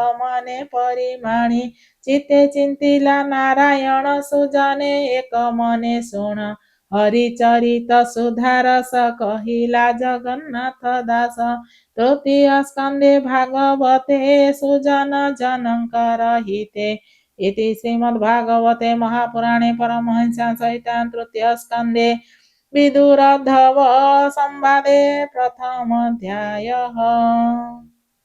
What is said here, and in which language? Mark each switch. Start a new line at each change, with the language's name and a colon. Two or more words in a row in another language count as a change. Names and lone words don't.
Odia: ମନେ ପରିମାଣି ଚିତେ ଚିନ୍ତିଲା ନାରାୟଣ ସୁଜନେ ଏକ ମନେ ଶୁଣ ହରିଚରିତ ସୁଧାରସ କହିଲା ଜଗନ୍ନାଥ ଦାସ ତୃତୀୟ ସ୍କନ୍ଧେ ଭାଗବତେ ସୁଜନ ଜନଙ୍କର ହିତେ
Sanskrit: इति श्रीमद्भागवते महापुराणे परमहंस्यां सहितां तृतीय स्कन्धे विदुरोद्धव संवादे प्रथमोऽध्यायः।